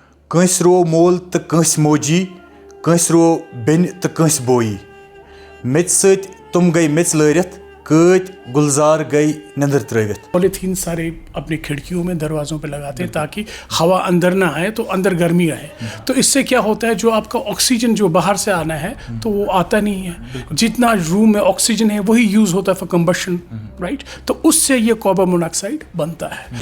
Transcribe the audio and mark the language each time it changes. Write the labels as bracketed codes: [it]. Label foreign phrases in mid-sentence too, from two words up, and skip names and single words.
[ks] कंस रो मोल तो कंस मोजी कंस रो बेन तो कंस बोई मेच सत तुम गई मेच लरित कत गुलजार गई नंदर त्रवित। [hi] पॉलीथीन सारे अपनी खिड़कियों में दरवाज़ों पे लगाते हैं ताकि हवा अंदर ना आए तो अंदर गर्मी आए। तो इससे क्या होता है, जो आपका ऑक्सीजन जो बाहर से आना है तो वो आता नहीं है। जितना रूम में ऑक्सीजन है वही यूज़ होता है [en] for combustion, [hi] राइट। तो उससे ये कार्बन मोनोऑक्साइड बनता है।